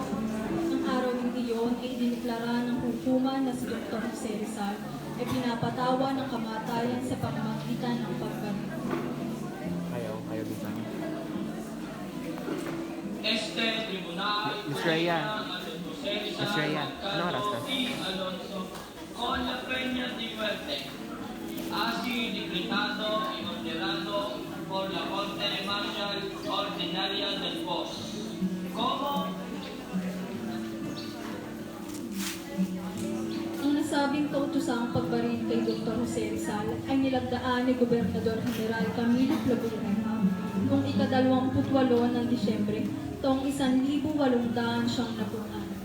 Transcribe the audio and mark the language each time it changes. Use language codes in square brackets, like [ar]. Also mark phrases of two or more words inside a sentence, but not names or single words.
[tl] Ang araw ng iyon ay diniklara ng hukuman na si Dr. Jose Rizal ay pinapatawa ng kamatayan sa pamamagitan ng pagbaril. Ayaw din sa akin. [es] Este Tribunal [tl] Miss Rhea. Miss Rhea, anong oras na? [es] Alonso con la Peña de Muerte ha sido decretado y ordenado por la Corte Marcial Ordinaria del POS como [tl] Ang nasabing kautosang pagbaril kay Dr. Jose Rizal ay nilagdaan ni Gobernador General Camilo Flores noong ika-28 ng Disyembre taong 1890.